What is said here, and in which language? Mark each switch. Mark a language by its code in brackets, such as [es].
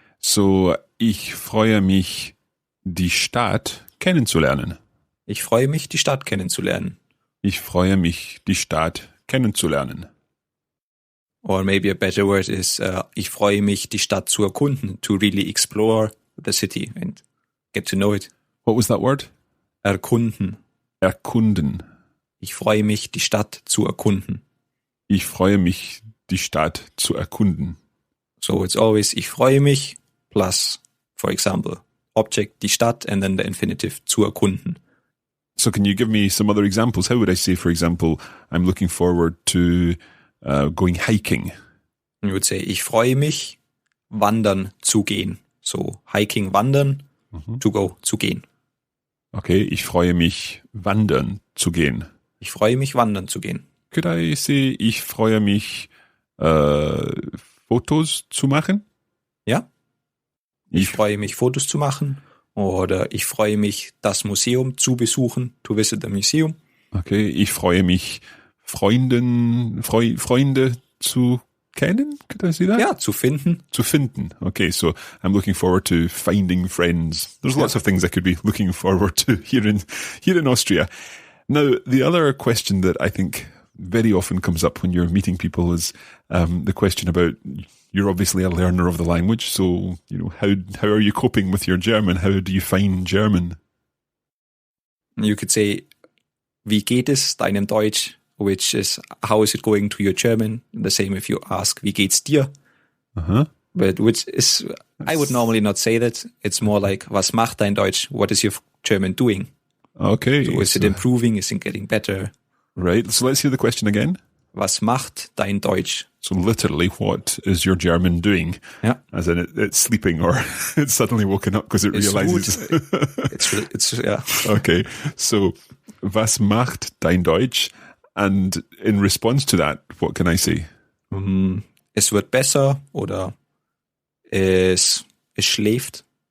[de] So, ich freue mich, die Stadt kennenzulernen. Ich freue mich, die Stadt kennenzulernen. Ich freue mich, die Stadt kennenzulernen. [en] Or maybe a better word is, [de] ich freue mich, die Stadt zu erkunden, [en] to really explore the city and get to know it. What was that word? [de] Erkunden. Erkunden. Ich freue mich, die Stadt zu erkunden. Ich freue mich, die Stadt zu erkunden. [en] So it's always, [de] ich freue mich, [en] plus, for example, object, [de] die Stadt, [en] and then the infinitive, [de] zu erkunden. [en] So can you give me some other examples? How would I say, for example, I'm looking forward to going hiking? You would say, [de] ich freue mich, wandern zu gehen. [en] So hiking, wandern, to go, [de] zu gehen. Okay, ich freue mich, wandern zu gehen. Ich freue mich, wandern zu gehen. [en] Could I say, [de] ich freue mich, Fotos zu machen? Ja. Ich freue mich, Fotos zu machen. Oder ich freue mich, das Museum zu besuchen, [en] to visit the museum. [de] Okay, ich freue mich, Freunde zu kennen? [en] Could I say that? [de] Ja, zu finden. Zu finden. [en] Okay, so I'm looking forward to finding friends. There's lots of things I could be looking forward to here in Austria. Now, the other question that I think very often comes up when you're meeting people is the question about you're obviously a learner of the language. So, how are you coping with your German? How do you find German? You could say, [de] wie geht es deinem Deutsch? [en] Which is, how is it going to your German? The same if you ask, [de] wie geht's dir? [en] But which is, I would normally not say that. It's more like, [de] was macht dein Deutsch? [en] What is your German doing? Okay. So is it improving? Is it getting better? Right. So let's hear the question again. [de] Was macht dein Deutsch? [en] So literally, what is your German doing? Yeah. As in it's sleeping or it's suddenly woken up because it realizes. It's yeah. [de] Okay. So, was macht dein Deutsch? [en] And in response to that, what can I say? [de] Es wird besser oder es schläft.